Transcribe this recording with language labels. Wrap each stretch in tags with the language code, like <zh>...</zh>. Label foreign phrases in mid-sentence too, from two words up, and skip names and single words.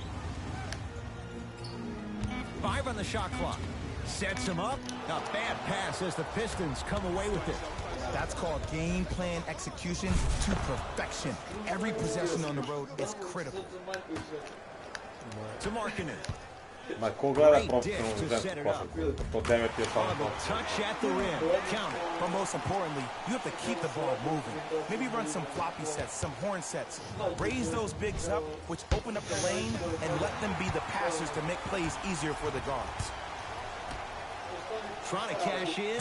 <en>5 on the shot clock. Sets him up. A bad pass as the Pistons come away with it. That's called game plan execution to perfection. Every possession on the road is critical. To Markkanen.</en> <hr>Ma ko gleda profesionalnu žensku košarku, to 9 je samo</hr> <en>Touch at the rim. Count it. But most importantly, you have to keep the ball moving. Maybe run some floppy sets, some horn sets. Raise those bigs up, which open up the lane, and let them be the passers to make plays easier for the guards. Trying to cash in.</en>